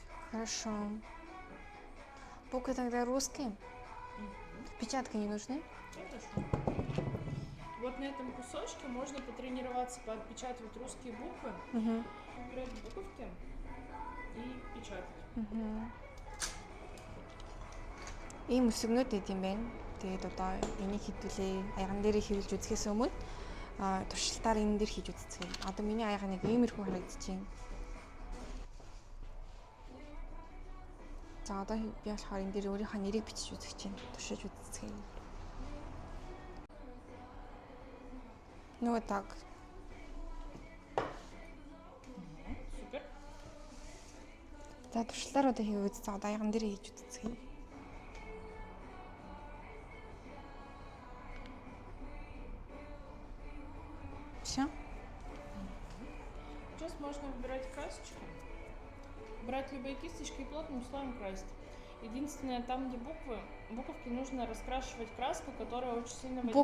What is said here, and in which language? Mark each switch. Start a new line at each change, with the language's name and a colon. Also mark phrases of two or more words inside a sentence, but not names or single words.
Russian: Хорошо. Буквы тогда русские? Печатка не нужны? Хорошо. Вот на этом кусочке можно потренироваться, поотпечатывать русские буквы, выбирать буковки и печатать.
Mongolian: Ийм өсгөнүүд байт юм байна. Тэгээд одоо энийг хэдүүлээ аяган дээр хийлж үзэхээс өмнө туршилтаар энэ дээр хийж үзцгээе. Одоо миний аяга нэг иймэрхүү харагдаж байна. За одоо би болохоор энэ дээр өөрийнхөө нэрийг бичиж үзэх чинь туршиж үзцгээе.
Russian: Ну вот так. Супер.
Mongolian: За туршилтаар одоо хийгээд үзсэн. Одоо аяган дээр хийж үзцгээе.
Russian: Все. Сейчас можно выбирать красочки, брать любые кисточки и плотным слоем красить. Единственное, там, где буковки нужно раскрашивать краской, которая очень сильно водичкой...